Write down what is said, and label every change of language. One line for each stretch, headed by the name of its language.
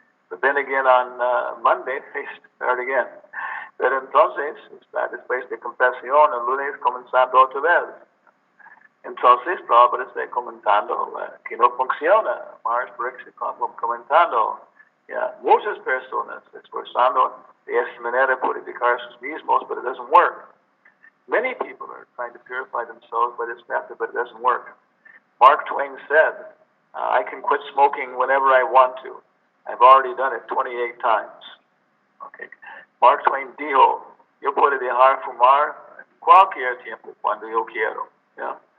English: But then again on Monday they start again.
Spanish: Pero entonces está después de confesión el lunes comenzando otra vez. Entonces, Prabhupada está comentando que no funciona. Maharaj Pariksit comentando, muchas personas esforzando de esa manera purificar sus mismos,
English: but it doesn't work. Many people are trying to purify themselves by this method, but it doesn't work. Mark Twain said, I can quit smoking whenever I want to. I've already done it 28 times. Okay.
Spanish: Mark Twain dijo, yo puedo dejar fumar cualquier tiempo cuando yo quiero.
English: Yeah?